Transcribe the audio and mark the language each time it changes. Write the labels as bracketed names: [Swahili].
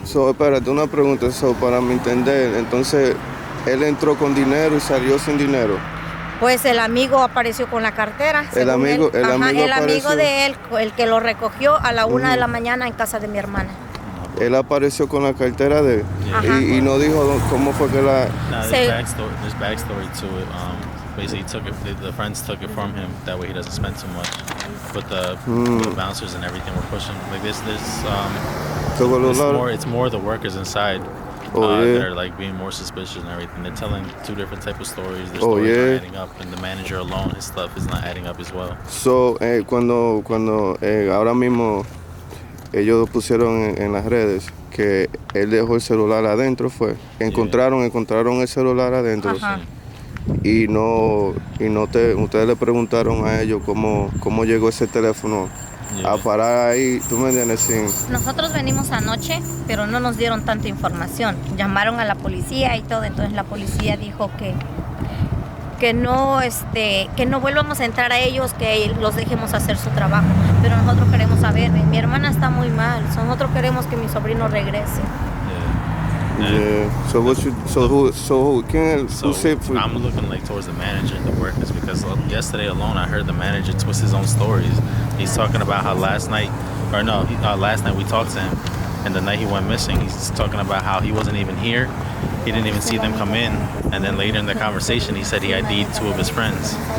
[Spanish] Espérate, una pregunta, para mi entender, entonces, él entró con dinero y salió sin dinero. Pues el amigo apareció con la cartera. El amigo apareció. De él, el que lo recogió a la 1 de la mañana en casa de mi hermana. Él apareció con la cartera de él y no dijo cómo fue que la... [English] No, there's backstory to it. Basically, the friends took it from him. That way, he doesn't spend too much. But the bouncers and everything were pushing. Like it's more the workers inside that are like being more suspicious and everything. They're telling two different types of stories. Their stories are adding up, and the manager alone, his stuff is not adding up as well. [Spanish] So, cuando ahora mismo ellos pusieron en las redes que él dejó el celular adentro, encontraron el celular adentro. Ajá. Y ustedes le preguntaron a ellos cómo llegó ese teléfono a parar ahí, ¿tú me entiendes? Nosotros venimos anoche, pero no nos dieron tanta información. Llamaron a la policía y todo, entonces la policía dijo que no vuelvamos a entrar a ellos, que los dejemos hacer su trabajo. Pero nosotros queremos saber, mi hermana está muy mal, nosotros queremos que mi sobrino regrese. [English] Yeah. So who said for? I'm looking like towards the manager and the workers because yesterday alone I heard the manager twist his own stories. He's talking about how last night we talked to him, and the night he went missing, he's talking about how he wasn't even here. He didn't even see them come in, and then later in the conversation he said he ID'd two of his friends.